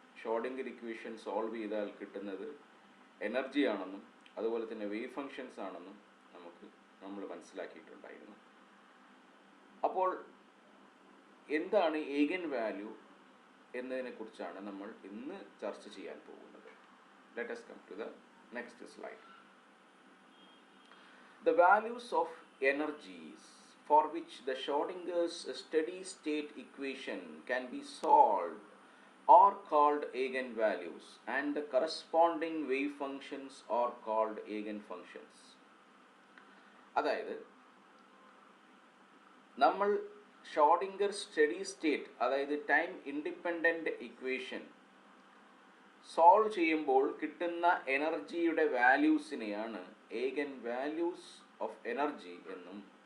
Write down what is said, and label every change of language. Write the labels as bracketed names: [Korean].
[Malayalam] Schrödinger equation solve ചെയ്താൽ കിട്ടുന്നത് energy ആണെന്നും അതുപോലെ തന്നെ വേവ് ഫങ്ഷൻസ് ആണെന്നും നമ്മൾ മനസ്സിലാക്കിയിട്ടുണ്ടായിരുന്നു. അപ്പോൾ എന്താണ് ഏഗൻ വാല്യൂ എന്നതിനെക്കുറിച്ചാണ് നമ്മൾ ഇന്ന് ചർച്ച ചെയ്യാൻ പോകുന്നത്. [English] Let us come to the next slide. The values of energies for which the Schrödinger's steady state equation can be solved are called eigenvalues, and the corresponding wave functions are called eigenfunctions. [Malayalam] അതായത് നമ്മൾ Schrödinger steady state, അതായത് time independent equation solve ചെയ്യുമ്പോൾ കിട്ടുന്ന എനർജിയുടെ വാല്യൂസിനെയാണ് ഏഗൻ values of energy എന്നും,